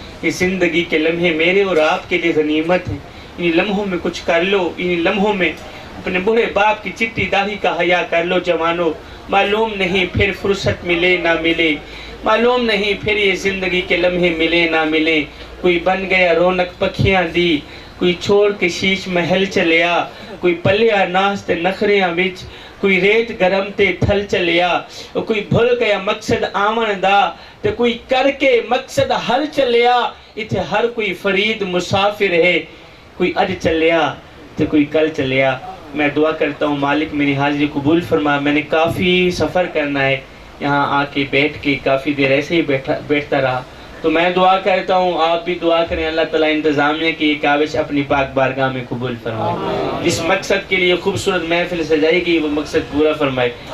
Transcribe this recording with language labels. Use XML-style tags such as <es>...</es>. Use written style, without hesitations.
<ur>یہ زندگی کے لمحے میرے اور آپ کے لیے غنیمت ہیں. ان لمحوں میں کچھ کر لو, ان لمحوں میں اپنے بوڑھے باپ کی چٹی داڑھی کا حیا کر لو جوانوں. معلوم نہیں پھر فرصت ملے نہ ملے, معلوم نہیں پھر یہ زندگی کے لمحے ملے نہ ملے.</ur> <pa>کوئی بن گیا رونق پکھیاں دی, کوئی چھوڑ کے شیش محل چلیا, کوئی پلیا ناستے نخریاں وچ, کوئی ریت گرم تے تھل چلیا, کوئی بھول گیا مقصد آمن دا تے کوئی کر کے مقصد حل چلیا. اتھے ہر کوئی فرید مسافر ہے, کوئی اج چلیا تے کوئی کل چلیا.</pa> <ur>میں دعا کرتا ہوں مالک میری حاضری قبول فرما. میں نے کافی سفر کرنا ہے, یہاں آ کے بیٹھ کے کافی دیر ایسے ہی بیٹھتا رہا, تو میں دعا کرتا ہوں آپ بھی دعا کریں اللہ تعالیٰ انتظامیہ کی یہ کاوش اپنی پاک بارگاہ میں قبول فرمائے. جس مقصد کے لیے خوبصورت محفل سجائی گئی وہ مقصد پورا فرمائے.</ur>